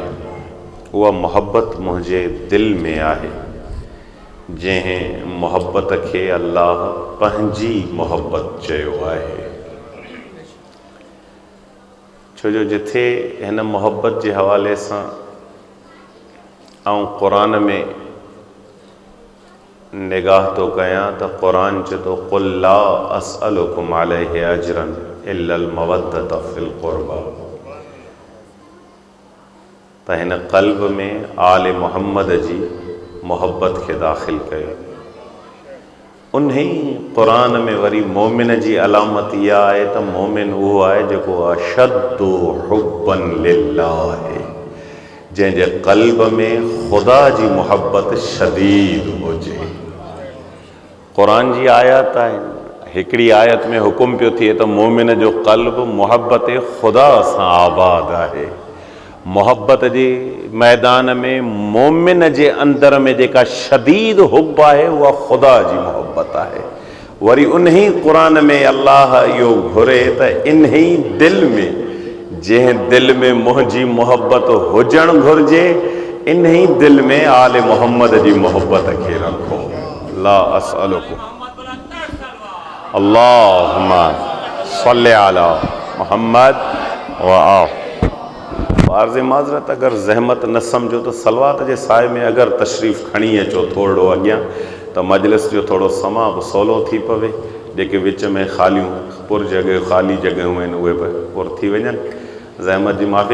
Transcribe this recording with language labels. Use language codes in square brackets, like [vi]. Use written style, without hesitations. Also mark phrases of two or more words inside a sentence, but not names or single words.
[sd] उहा मुहब्बत मुंहिंजे दिलि में आहे जंहिं मुहब्बत खे अल्लाह पंहिंजी मुहब्बत चयो आहे। छो जो जिथे हिन मुहब्बत जे हवाले सां क़ुरान में निगाह तो कयां त क़ुरान चए थो [ar] قل لا أسألكم عليه أجرا إلا المودة في القربى. [sd] त हिन क़ल्ब में आले मुहम्मद जी मुहब्बत खे दाख़िल कयो। उन्ही क़ुरान में वरी मोमिन जी अलामत इहा आहे त मोमिन उहो आहे जेको [ar] أشد حبا لله [sd] आहे, जंहिंजे क़ल्ब में ख़ुदा जी मुहब्बत शदीद हुजे। क़ुरान जी आयत आहिनि। हिकिड़ी आयत में हुकुम पियो थिए त मोमिन जो क़ल्ब मुहब्बत ख़ुदा सां आबाद आहे। मुहब्बत जे मैदान में मोमिन जे अंदर में जेका शदीद हुब आहे उहा ख़ुदा जी मुहब्बत आहे। वरी उन्ही क़ुरान में अल्लाह इहो घुरे त इन्ही दिलि में, जंहिं दिलि में मुंहिंजी मुहब्बत हुजणु घुरिजे, इन्ही दिलि में आले मुहम्मद जी मुहब्बत खे रखो। [ar] لا أسألكم اللهم صل على محمد وآل. [sd] अर्ज़ माज़रत, अगर ज़हमत न समझो तो सलवात जे साए में अगर तशरीफ़ खणी अचो थोड़ो अॻियां त मजलिस जो थोड़ो समा बि सवलो थी पवे। जेके विच में ख़ालियूं ख़ाली जॻहियूं आहिनि उहे बि पुर थी वञनि। ज़हमत जी माफ़ी।